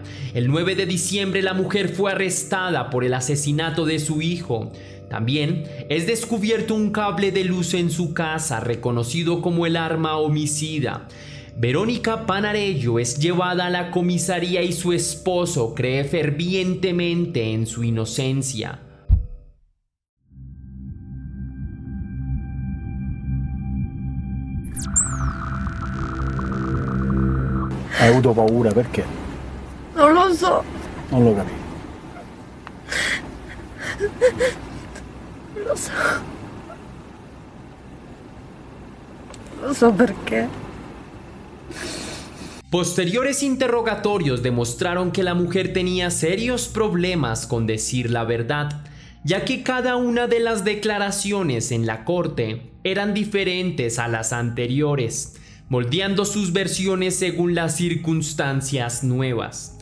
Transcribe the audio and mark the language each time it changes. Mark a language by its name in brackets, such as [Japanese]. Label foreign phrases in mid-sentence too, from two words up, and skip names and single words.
[Spanish] El 9 de diciembre la mujer fue arrestada por el asesinato de su hijo. También es descubierto un cable de luz en su casa, reconocido como el arma homicida. Verónica Panarello es llevada a la comisaría y su esposo cree fervientemente en su inocencia. [Italian] Hai avuto paura perché? Non lo so. Non lo capisco. Non lo so. Non so perché. [Spanish] Posteriores interrogatorios demostraron que la mujer tenía serios problemas con decir la verdad, ya que cada una de las declaraciones en la corte eran diferentes a las anteriores, moldeando sus versiones según las circunstancias nuevas.